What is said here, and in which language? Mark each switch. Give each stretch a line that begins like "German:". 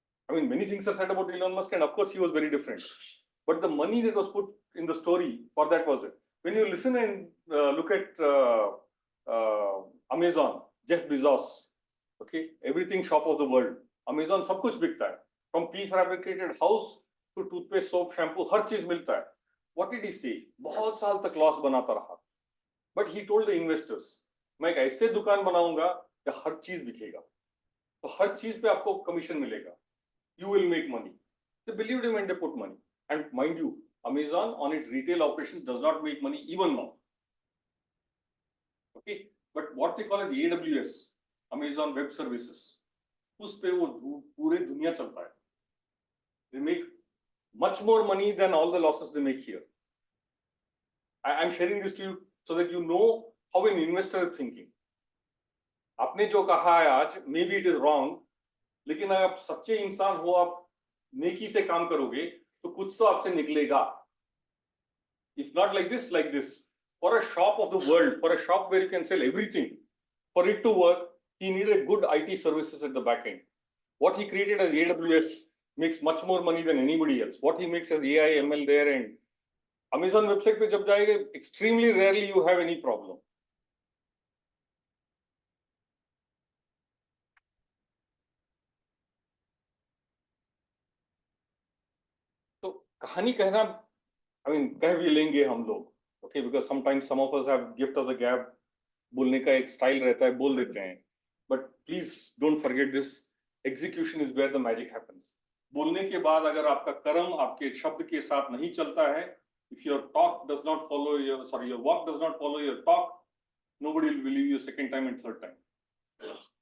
English: I mean, many things are said about Elon Musk, and of course, he was very different. But the money that was put in the story for that was it. When you listen and look at Amazon, Jeff Bezos, okay, everything shop of the world, Amazon
Hindi: सब कुछ बिकता है,
English: from prefabricated house to toothpaste, soap, shampoo,
Hindi: हर चीज मिलता है.
English: What did he say?
Hindi: बहुत साल तक लॉस बनाता रहा.
English: But he told the investors,
Hindi: मैं एक ऐसे दुकान बनाऊंगा कि हर चीज बिकेगा. तो हर चीज पे आपको कमीशन मिलेगा.
English: You will make money. They believed him and they put money. And mind you, Amazon on its retail operations does not make money even now. Okay, but what they call as AWS, Amazon Web Services,
Hindi: उस पे वो पूरे दुनिया चलता है.
English: They make much more money than all the losses they make here. I'm sharing this to you so that you know how an investor is thinking.
Hindi: आपने जो कहा है आज,
English: maybe it is wrong,
Hindi: लेकिन अगर आप सच्चे इंसान हो, आप नेकी से काम करोगे, तो कुछ तो आपसे निकलेगा.
English: If not like this, for a shop of the world, for a shop where you can sell everything, for it to work, he needed good IT services at the back end. What he created as AWS makes much more money than anybody else. What he makes as AI, ML there, and Amazon website
Hindi: पे जब जाएगा,
English: extremely rarely you have any problem.
Hindi: तो कहानी कहना, I mean, कह भी लेंगे हम लोग, okay,
English: because sometimes some of us have gift of the gab,
Hindi: बोलने का एक style रहता है, बोल देते हैं.
English: But please don't forget this. Execution is where the magic happens.
Hindi: बोलने के बाद अगर आपका कर्म आपके शब्द के साथ नहीं चलता है,
English: if your talk does not follow your walk does not follow your talk, nobody will believe you second time and third time.